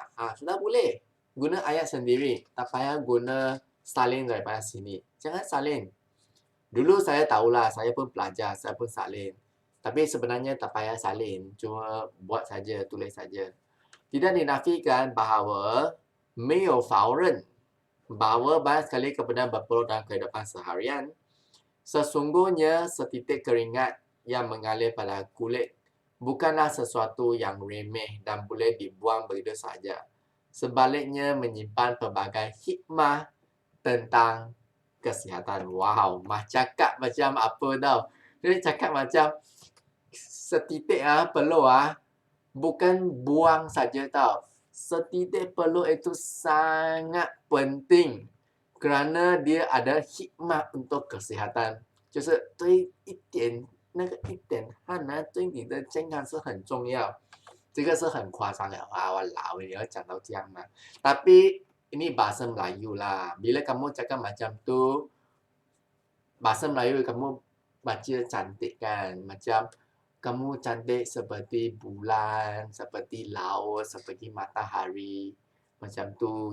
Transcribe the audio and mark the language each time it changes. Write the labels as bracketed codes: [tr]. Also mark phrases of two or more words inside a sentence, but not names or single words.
[ms] Sudah boleh. Guna ayat sendiri. Tak payah guna salin daripada sini. Jangan salin. Dulu saya tahulah, saya pun pelajar, saya pun salin. Tapi sebenarnya tak payah salin. Cuma buat saja, tulis saja. Tidak dinafikan bahawa [zh] 没有否认 [ms] bahawa banyak sekali kebenaran berpeluh dalam kehidupan seharian. Sesungguhnya setitik keringat yang mengalir pada kulit bukanlah sesuatu yang remeh dan boleh dibuang begitu saja. Sebaliknya menyimpan pelbagai hikmah tentang kesihatan. Wow, cakap macam apa tau. Dia cakap macam setitik peluh bukan buang saja tau. Setitik peluh itu sangat penting kerana dia ada hikmah untuk kesihatan. [zh] 就是对一点那个一点汗对你的健康是很重要。这个是很夸张的。Walao,你要讲到这样吗？ [ms] Tapi ini bahasa Melayu lah. Bila kamu cakap macam tu, bahasa Melayu kamu baca cantik kan. Macam kamu cantik seperti bulan, seperti laut, seperti matahari. Macam tu.